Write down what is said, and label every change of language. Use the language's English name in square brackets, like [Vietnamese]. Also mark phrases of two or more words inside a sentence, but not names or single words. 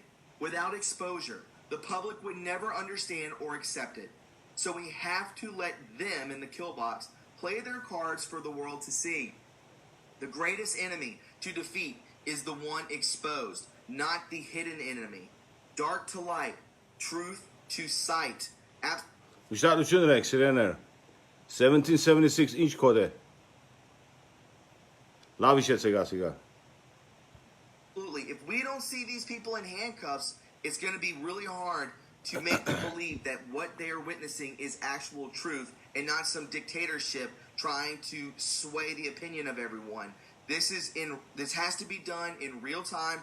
[English] Without exposure, the public would never understand or accept it. So we have to let them in the kill box play their cards for the world to see. The greatest enemy to defeat is the one exposed, not the hidden enemy. Dark to light, truth to sight. [Armenian] Ուշադրություն եք, սիրեներ։ 1776 ինչ կոդ է։ Լավ իշեցեք ասիգա։ [English] Absolutely. If we don't see these people in handcuffs, it's going to be really hard to make them believe that what they are witnessing is actual truth and not some dictatorship trying to sway the opinion of everyone. This has to be done in real time.